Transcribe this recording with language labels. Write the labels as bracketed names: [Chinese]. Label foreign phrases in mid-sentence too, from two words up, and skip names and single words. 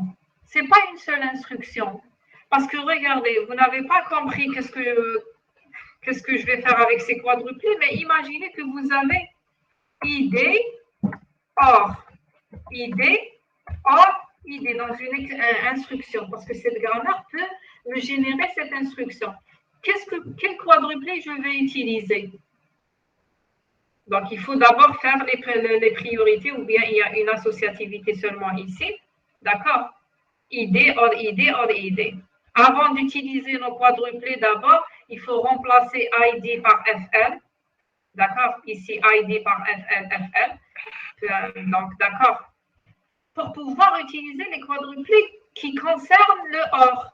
[French] Ce n'est pas une seule instruction. Parce que regardez, vous n'avez pas compris qu'est-ce que je vais faire avec ces quadruplés, mais imaginez que vous avez ID, or, ID, or, idée dans une instruction, parce que cette grammaire peut me générer cette instruction. Quel quadruplé je vais utiliser? Donc, il faut d'abord faire les priorités, ou bien il y a une associativité seulement ici. D'accord? ID, or, ID, or, ID. Avant d'utiliser nos quadruplés, d'abord, il faut remplacer ID par FL. D'accord? Ici, ID par FL, FL. Donc, d'accord? pour pouvoir utiliser les quadruplés qui concernent le OR.